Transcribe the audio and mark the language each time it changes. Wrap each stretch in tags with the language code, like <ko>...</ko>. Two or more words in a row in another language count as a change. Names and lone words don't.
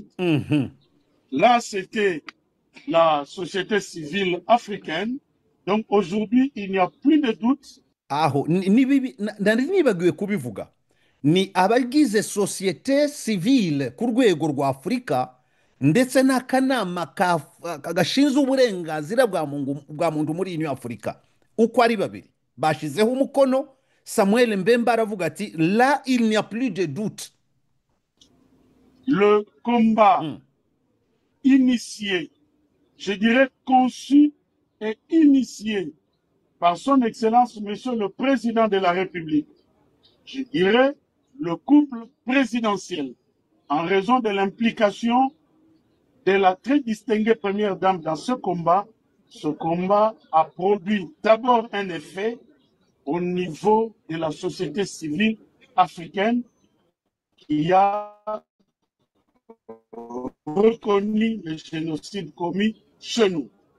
<fr>Là, c'était la société civile africaine. Donc aujourd'hui, il n'y a plus de doute.</fr> <rw>Nibagiwe kubivuga. Ni abagize</rw> <fr>société civile</fr> <rw>ku rwego rwa Afurika, ndetse n'akanama gashinzwe uburenganzira bwa muntu muri Union Africa. Uko ari babiri bashizeho umukono. Samuel Mbemba aravuga ati</rw> <fr>là il n'y a plus de doute. Le combat initié, je dirais conçu et initié par son Excellence Monsieur le Président de la République, je dirais le couple présidentiel, en raison de l'implication de la très distinguée première dame dans ce combat a produit d'abord un effet au niveau de la société civile africaine qui a reconnu le génocide commis chez nous.</fr>